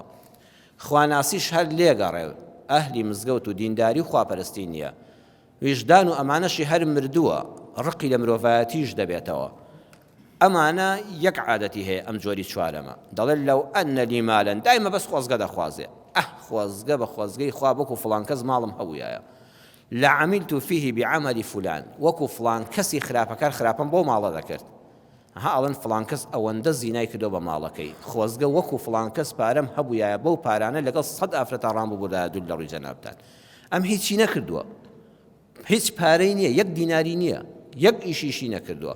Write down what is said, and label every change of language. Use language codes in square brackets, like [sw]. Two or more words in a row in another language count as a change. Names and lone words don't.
[ckb] خواناسیش هەر لێگەڕێ، ئەهلی مزگەوت و دینداری و خواپەرستی نییە. ویژدان و ئەمانەشی هەر مردووە، ڕقی لە مرۆڤایەتیش دەبێتەوە. ئەمانە یەک عادەتی هەیە ئەم جۆری چوارەمە. دەڵێن لەو ئەنە لی مالەن، دایمە بەس خۆزگە دەخوازێ. خۆزگە بە خۆزگەی خوا بۆکو فڵان کەس ماڵم هەبوویایە. [ar] لعملت فيه بعمل فلان، [ckb] وەکو فڵان کەسی خراپەکار خراپەم بۆ ماڵە دەکرد. ئەڵێن فڵان کەس ئەوەندە زینای کردو بە ماڵەکەی. خۆزگە وەکو فڵان کەس پارەم هەبوویایە، بەو پارانە لەگەڵ 100 ئافرەتە ڕام بووبوودا دوول لە ڕووی جەنابتان. ئەم هیچی نەکردووە، هیچ پارەی نییە، 1 دیناری نییە، 1 ئیشیشی نەکردووە.